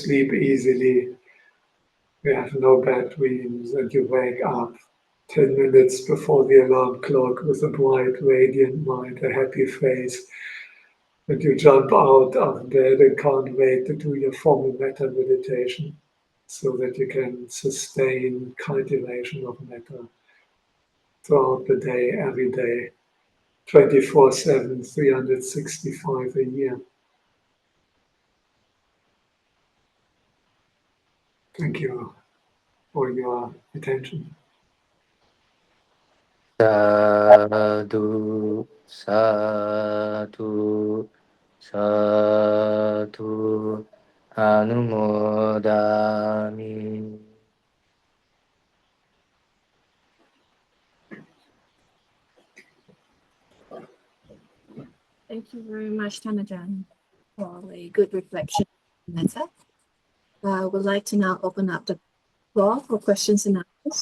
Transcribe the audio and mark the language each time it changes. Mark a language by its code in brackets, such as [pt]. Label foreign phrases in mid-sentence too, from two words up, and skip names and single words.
[en] sleep easily, you have no bad dreams, and you wake up 10 minutes before the alarm clock with a bright, radiant mind, a happy face, and you jump out of bed and can't wait to do your formal metta meditation so that you can sustain cultivation of metta throughout the day, every day, 24/7, 365 a year. Thank you for your attention. [pi] Sadhu, sadhu, sadhu, anumodami. [en] Thank you very much, Ajahn, for a good reflection on metta. I would like to now open up the floor for questions and answers.